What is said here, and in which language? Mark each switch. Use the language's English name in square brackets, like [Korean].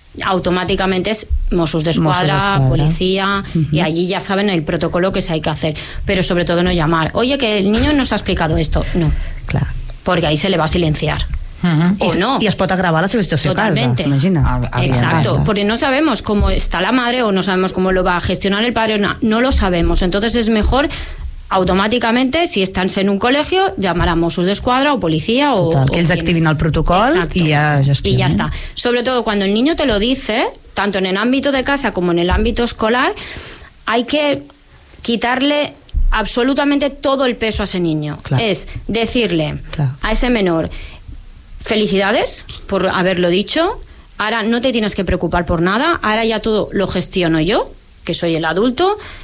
[Spanish] Automáticamente es Mossos d'Esquadra, policía, y allí ya saben el protocolo que se hay que hacer, pero sobre todo no llamar. Oye, que el niño nos ha explicado esto. No. Claro. Porque ahí se le va a silenciar. O no. Y [Catalan] es pot [Spanish] agravar la situación. Totalmente. Casa, imagina. Exacto. Porque no sabemos cómo está la madre o no sabemos cómo lo va a gestionar el padre. No lo sabemos. Entonces es mejor [Catalan] automàticament, si estàs en un col·legi, llamarà Mossos d'Esquadra o policia o... Total, que ells activin el protocol. [Spanish] Exacto. [Catalan] I ja gestionen. I ja està. [Spanish] Sobretot quan el niño te lo dice, tanto en el ámbito de casa como en el ámbito escolar, hay que quitarle absolutamente todo el peso a ese niño. Claro. Es decirle a ese menor, felicidades por haberlo dicho, ahora no te tienes que preocupar por nada, ahora ya todo lo gestiono yo, que soy el adulto.